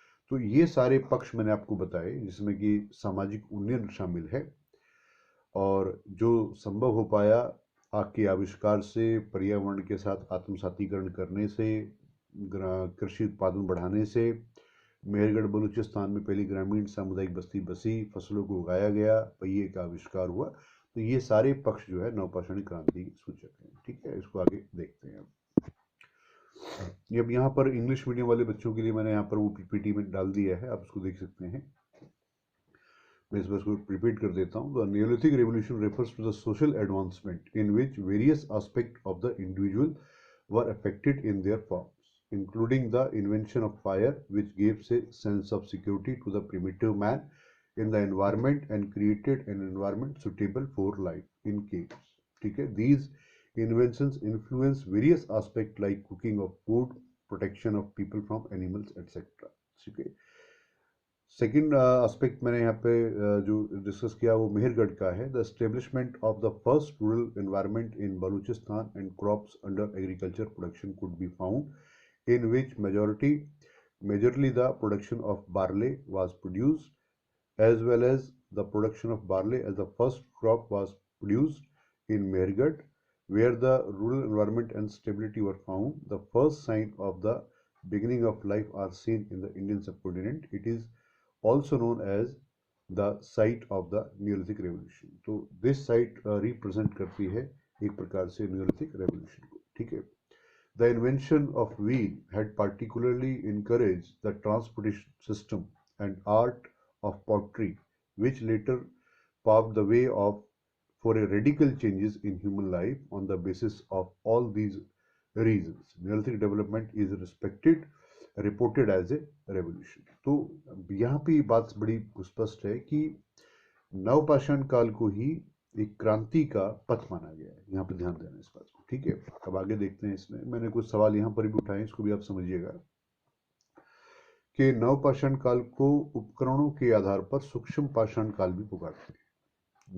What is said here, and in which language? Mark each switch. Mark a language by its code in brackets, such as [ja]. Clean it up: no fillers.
[hi] तो ये सारे पक्ष मैंने आपको बताए जिसमें कि सामाजिक उन्नयन शामिल है और जो संभव हो पाया आग के आविष्कार से, पर्यावरण के साथ आत्मसातीकरण करने से, कृषि उत्पादन बढ़ाने से, मेहरगढ़ बलूचिस्तान में पहली ग्रामीण सामुदायिक बस्ती बसी, फसलों को उगाया गया, पहिए का आविष्कार हुआ। तो ये सारे पक्ष जो है नवपाषाणी क्रांति सूचक हैं, ठीक है। इसको आगे देखते हैं। अब यहाँ पर इंग्लिश मीडियम वाले बच्चों के लिए मैंने यहाँ पर वो पीपीटी में डाल दिया है, आप इसको देख सकते हैं। मैं इस बार को रिपीट कर देता हूँ। [en] The Neolithic revolution refers to the social advancement in which various aspect of the individual were affected in their forms, including the invention of fire, which gives a sense of security to the primitive man in the environment and created an environment suitable for life in caves. [hi] ठीक है, [en] these inventions influence various aspects like cooking of food, protection of people from animals, etc. [hi] ठीक है। Second aspect मैंने यहाँ पे जो discuss किया वो मेहरगढ़ का है। [en] The establishment of the first rural environment in Balochistan and crops under agriculture production could be found in which majorly the production of barley was produced, as well as the production of barley as the first crop was produced in Mehergarh, where the rural environment and stability were found. The first sign of the beginning of life are seen in the Indian subcontinent. It is also known as the site of the Neolithic Revolution. [hi] तो [en] this site represent [hi] करती है एक प्रकार से Neolithic Revolution को, ठीक है। [en] The invention of wheel had particularly encouraged the transportation system and art of pottery, which later paved the way for a radical changes in human life. On the basis of all these reasons, Neolithic development is reported as a revolution. [hi] तो यहाँ पे बात बड़ी स्पष्ट है कि नवपाषाण काल को ही एक क्रांति का पथ माना गया है। यहाँ पे ध्यान देना इस बात को, ठीक है। अब आगे देखते हैं। इसमें मैंने कुछ सवाल यहाँ पर भी उठाए, इसको भी आप समझिएगा कि नवपाषाण काल को उपकरणों के आधार पर सूक्ष्म पाषाण काल भी पुकारते हैं।